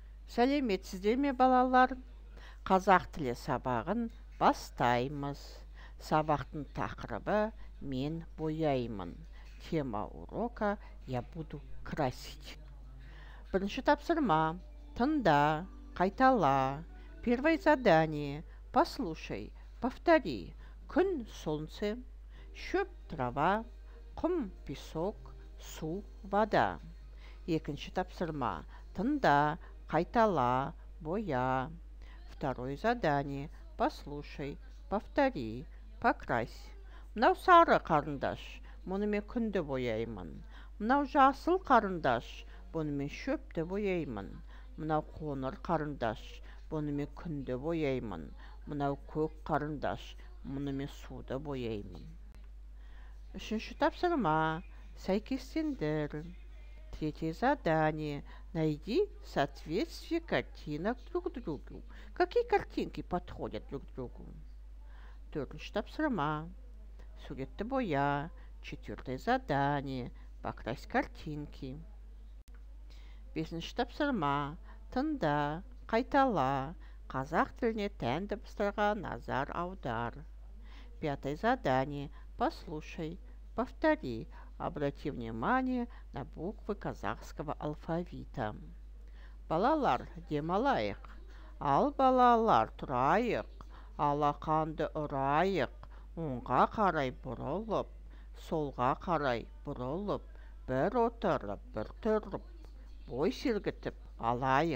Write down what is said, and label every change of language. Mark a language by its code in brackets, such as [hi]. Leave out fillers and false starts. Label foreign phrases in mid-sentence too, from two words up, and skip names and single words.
[kk] Сәлеметсіздер ме балалар? Қазақ тілі сабағын бастаймыз. Сабақтың тақырыбы «Мен бояймын». [ru] Тема урока «Я буду красить». [kk] Бірінші тапсырма. Тыңда, қайтала. [ru] Первое задание. Послушай, повтори. [kk] Күн, солнце, шөп, трава, құм, песок, су, вода. Екінші тапсырма. Тыңда, қайтала, боя. [ru] Второе задание. Послушай, повтори, покрась. [kk] Мынау сары қарындаш, мұнымен күнді бояймын. Мынау жасыл қарындаш, бұнымен шөпті бояймын. Мынау қоңыр қарындаш, бұнымен күнді бояймын. Мынау көк қарындаш, мұнымен суды бояймын. Үшінші тапсырма. Сәйкестендір. [ru] Третье задание. Найди соответствие картинок друг другу. Какие картинки подходят друг другу? [kk] Төртінші тапсырма. Суретті боя. [ru] Четвертое задание. Покрась картинки. [kk] Бесінші тапсырма. Тыңда, қайтала. Қазақ тіліне тән дыбыстарға назар аудар. [ru] Пятое задание. Послушай, повтори. Обрати внимание на буквы казахского алфавита. [kk] Балалар, демалайық. Ал балалар, тұрайық. Алақанды ұрайық. Оңға қарай бұрылып, солға қарай бұрылып, бір отырып, бір тұрып, бой сергітіп алайық.